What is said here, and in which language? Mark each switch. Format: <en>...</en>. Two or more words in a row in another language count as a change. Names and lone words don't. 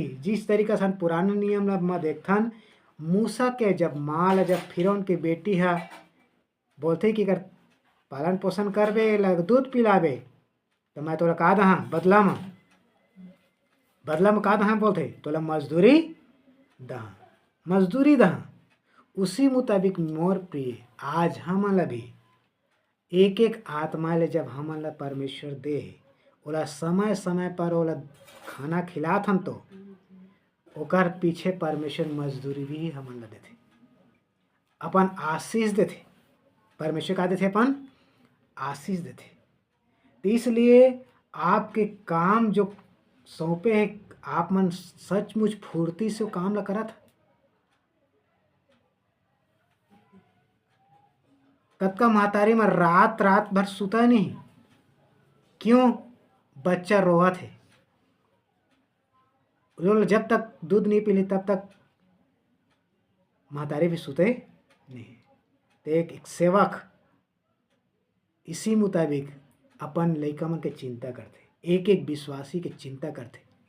<hne>जिस तरीका से पुराने नियम में देखथन मूसा के जब माँ ला जब फिरौन के बेटी है बोलते कि कर पालन पोषण करबे लग दूध पिलाबे तो मैं तोला का दहा बदला में, बदला में का दहा बोलते तोला मजदूरी दहा, मजदूरी दहा। उसी मुताबिक मोर प्रिय आज हमन भी एक एक आत्मा ले जब हमन ला परमेश्वर दे ओला समय समय पर ओला खाना खिलात हम तो ओकर पीछे परमेश्वर मजदूरी भी हमन ला देथे, अपन आशीष देथे। परमेश्वर का देथे, अपन आशीष देथे। तो इसलिए आपके काम जो सौंपे है आप मन सचमुच फुर्ती से काम ला करत। कतका महतारी में रात रात भर सुता नहीं, क्यों? बच्चा रोवत है। जब तक दूध नहीं पीली तब तक महतारी भी सुते नहीं। तो एक सेवक इसी मुताबिक अपन लइका मन के चिंता करते, एक एक विश्वासी के चिंता करते।</hne>